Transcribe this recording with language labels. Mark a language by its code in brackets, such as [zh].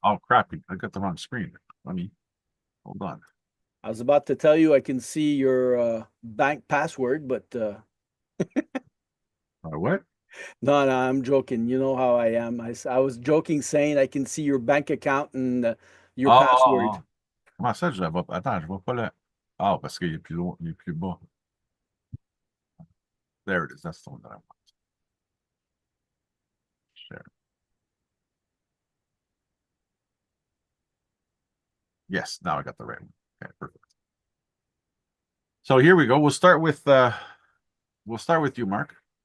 [en] Oh crap! I got the wrong screen. Let me hold on. I was about to tell you I can see your bank password, but What? no, no, I'm joking. You know how I am. I was joking saying I can see your bank account and your Oh, oh, password. [fr] oh. Comment ça, je la vois pas? Attends, je vois pas le. Ah, parce qu'il est plus loin, il est plus bas. [en] There it is. That's the one that I want. Share. Yes, now I got the right one. Okay, perfect. So here we go. We'll start with you, Mark.